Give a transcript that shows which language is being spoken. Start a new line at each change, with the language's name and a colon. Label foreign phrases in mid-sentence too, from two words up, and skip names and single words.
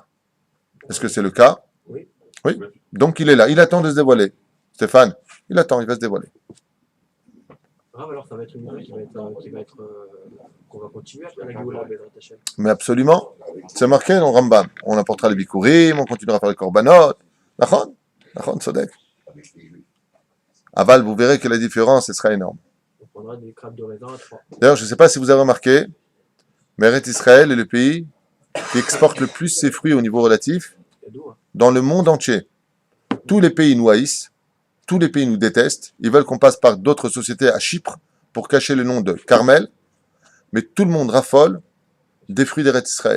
French: Est-ce que c'est le cas? Oui. Oui. Donc il est là, il attend de se dévoiler. Stéphane, il attend, il va se dévoiler. Grave, alors ça va être une nouvelle qui va être qu'on va continuer après la Géoula,
Hebrew: בעזרת השם.
French: Mais absolument. C'est marqué dans le Rambam. On apportera les bikurim, on continuera à faire les korbanot.
Hebrew: נכון, נכון, צודק.
French: Aval, vous verrez que la différence, ce sera énorme. On prendra des crabes de raisin à 3. D'ailleurs, je ne sais pas si vous avez remarqué, mais Eretz Israël est le pays qui exporte le plus ses fruits au niveau relatif Cadeau, hein. dans le monde entier. Tous les pays nous haïssent, tous les pays nous détestent, ils veulent qu'on passe par d'autres sociétés à Chypre pour cacher le nom de Carmel, mais tout le monde raffole des fruits d'Eretz Israël.